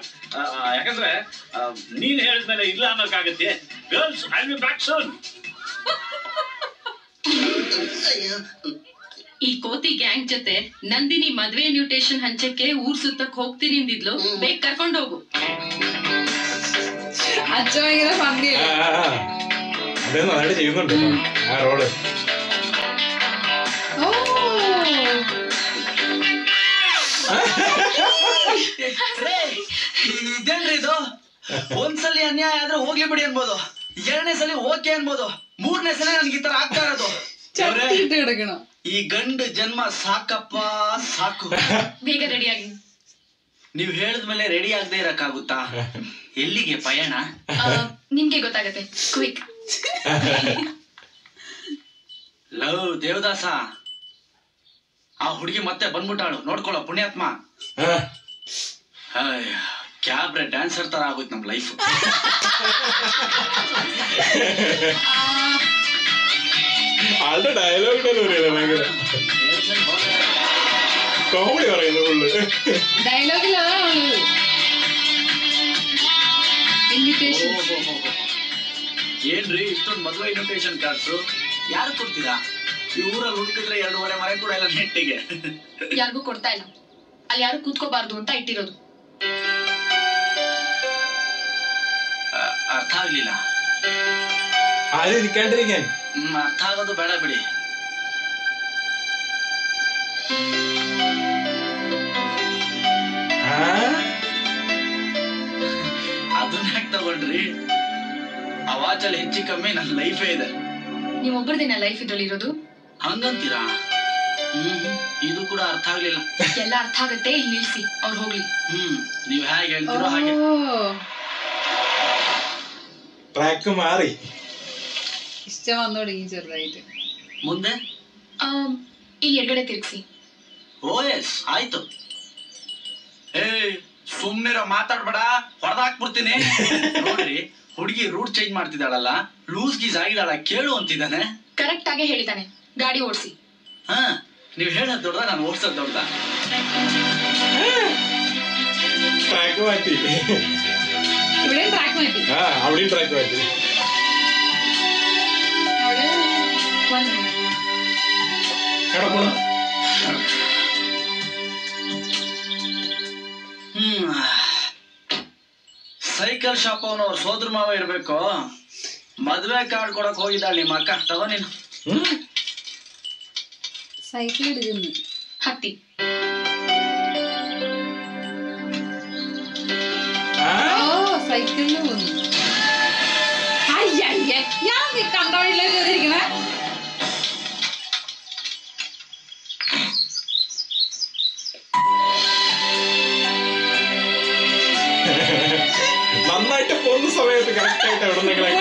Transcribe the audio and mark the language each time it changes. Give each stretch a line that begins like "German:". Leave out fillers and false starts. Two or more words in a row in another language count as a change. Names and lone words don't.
Kannada: ಯಾಕಂದ್ರೆ ನೀನ್ ಹೇಳಿದ್ಮೇಲೆ ಇಲ್ಲ ಅನ್ನೋಕ್ಕಾಗತ್ತೆ.
English: Girls, I will be back soon.
Kannada: ಈ ಕೋತಿ ಗ್ಯಾಂಗ್ ಜೊತೆ ನಂದಿನಿ ಮದ್ವೆ ಇನ್ವಿಟೇಷನ್ ಹಂಚಕ್ಕೆ ಊರ್ ಸುತ್ತಕ್ ಹೋಗ್ತೀನಿ ಅಂದಿದ್ಲು. ಬೇಗ ಕರ್ಕೊಂಡೋಗು.
Malayalam: അതെ നന്നായിട്ട് ചെയ്യുന്നുണ്ട് ആ റോള്.
Kannada: ಇದೇನ್ರಿ ಇದು? ಒಂದ್ಸಲಿ ಅನ್ಯಾಯ ಆದ್ರೆ ಹೋಗ್ಲಿ ಬಿಡಿ ಅನ್ಬೋದು, ಎರಡನೇ ಸಲ ಓಕೆ ಅನ್ಬೋದು, ಮೂರನೇ ಸಲ ನನ್ಗೆ ಈ ತರ ಆಗ್ತಾ ಇರೋದು. ಈ ಗಂಡು ಜನ್ಮ ಸಾಕಪ್ಪ ಸಾಕು. ಬೇಗ ರೆಡಿಯಾಗಿ. ನೀವ್ ಹೇಳಿದ್ಮೇಲೆ ರೆಡಿ ಆಗದೆ ಇರಕ್ಕಾಗುತ್ತಾ? ಎಲ್ಲಿಗೆ ಪಯಣ? ನಿಮ್ಗೆ ಗೊತ್ತಾಗತ್ತೆ. ಕ್ವಿಕ್. ಲವ್ ದೇವದಾಸ, ಆ ಹುಡುಗಿ ಮತ್ತೆ ಬಂದ್ಬಿಟ್ಟಾಳು, ನೋಡ್ಕೊಳ್ಳೋ ಪುಣ್ಯಾತ್ಮ.
English: cabaret dancer
Kannada: ತರ ಆಗೋಯ್ತು ನಮ್ ಲೈಫ್.
Malayalam: ആളുടെ ഡയലോഗ് ഭയങ്കര കോമഡി പറയുന്നു ഫുള്ള്.
Kannada: ಏನ್ರಿ ಇಷ್ಟೊಂದು ಮದುವೆ
English: invitation cards
Kannada: ಯಾರು ಕೊಡ್ತೀರಾ? ಈ ಊರಲ್ಲಿ ಹುಡುಕಿದ್ರೆ 2.5 ಮನೆ ಕೂಡ ಇಲ್ಲ ನೆಟ್ಟಿಗೆ. ಯಾರಿಗೂ ಕೊಡ್ತಾ ಇಲ್ಲ. ಅಲ್ಲಿ ಯಾರು ಕೂತ್ಕೋಬಾರ್ದು ಅಂತ ಇಟ್ಟಿರೋದು. ಅರ್ಥ ಆಗ್ಲಿಲ್ಲ.
Malayalam: ആരും ഇരിക്കാണ്ടിരിക്കാൻ.
Kannada: ಅರ್ಥ ಆಗೋದು ಬೇಡ ಬಿಡಿ. ಅದನ್ನ ಯಾಕೆ ತಗೊಂಡ್ರಿ? ಆ ವಾಚಲ್ಲಿ ಹೆಚ್ಚು ಕಮ್ಮಿ ನನ್ನ ಲೈಫೇ ಇದೆ. ನೀವೊಬ್ಬರದೇನ ಲೈಫ್ ಇದ್ರಲ್ಲಿ ಇರೋದು? ಹಂಗಂತೀರಾ? ಇದು ಕೂಡ ಅರ್ಥ ಆಗ್ಲಿಲ್ಲ. ಎಲ್ಲ ಅರ್ಥ ಆಗತ್ತೆ, ಇಲ್ಲಿ ನಿಲ್ಸಿ, ಅವ್ರು ಹೋಗ್ಲಿ. ನೀವ್ ಹೇಗೆ ಹೇಳ್ತೀರೋ ಹಾಗೆ.
Malayalam: ട്രാക്ക് മാറി. ഇഷ്ടം വന്നു തുടങ്ങി ചെറുതായിട്ട്.
Kannada: ಮುಂದೆ ಈ ಎಡಗಡೆ ತಿರ್ಗಿಸಿ. ಎಸ್ ಆಯ್ತು. ಸುಮ್ನಿರೋ, ಮಾತಾಡ್ಬೇಡ, ಹೊಡೆದಾಕ್ಬಿಡ್ತೀನಿ. ನೋಡ್ರಿ, ಹುಡುಗಿ
English: route change
Kannada: ಮಾಡ್ತಿದ್ದಾಳಲ್ಲ, ಲೂಸ್ ಗೀಸ್ ಆಗಿದಾಳ, ಕೇಳು ಅಂತಿದ್ದಾನೆ. ಕರೆಕ್ಟ್ ಆಗೇ ಹೇಳಿದಾನೆ. ಗಾಡಿ ಓಡಿಸಿ. ನೀವ್ ಹೇಳೋದ್ ದೊಡ್ಡ, ನಾನು ಓಡ್ಸೋದ್ ದೊಡ್ಡ.
Malayalam: ട്രാക്ക് മാറ്റി. ഇവിടെയും ട്രാക്ക് മാറ്റി. അവിടെയും ട്രാക്ക് മാറ്റി.
Kannada: ಸೈಕಲ್ ಶಾಪ್ ಅವನವ್ರ ಸೋದ್ರ ಮಾವ ಇರ್ಬೇಕು. ಮದ್ವೆ ಕಾರ್ಡ್ ಕೊಡಕ್ ಹೋಗಿದ್ದಾಳ ನಿಮ್ಮ ಅಕ್ಕ. ತಗೋ ನೀನು.
Malayalam: സൈക്കിൾ എടുക്കുന്നു.
Kannada: ಹತ್ತಿ.
Malayalam: സൈക്കിളിൽ വന്നു. അയ്യയ്യ, ഞാൻ കണ്ടോളില്ലേ കയറിയിരിക്കണേ. നന്നായിട്ട് പോകുന്ന സമയത്ത് കറക്റ്റ് ആയിട്ട് എവിടെ നിന്നെങ്കിലും